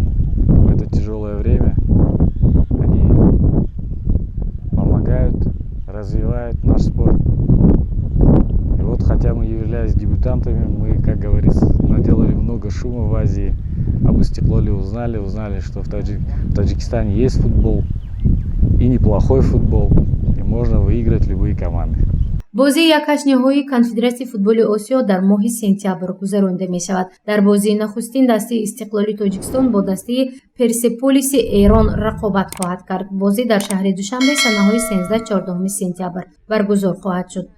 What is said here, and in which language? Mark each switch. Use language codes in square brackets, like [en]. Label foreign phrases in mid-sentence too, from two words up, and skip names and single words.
[ru] В это тяжелое время они помогают, развивают наш спорт. И вот, хотя мы являлись дебютантами, мы, как говорится, наделали много шума в Азии. Об Истиклоле узнали, что в Таджикистане есть футбол, и неплохой футбол, и можно выиграть любые команды. [tg] бозии 1/8 ниҳоии Конфедератсии футболи Осиё дар моҳи сентябр гузаронида мешавад. Дар бозии нахустин дастаи Истиқлоли Тоҷикистон бо дастаи Персеполиси Эрон рақобат хоҳад кард. бозӣ дар шаҳри Душанбе санаҳои 13-14 сентябр баргузор хоҳад шуд.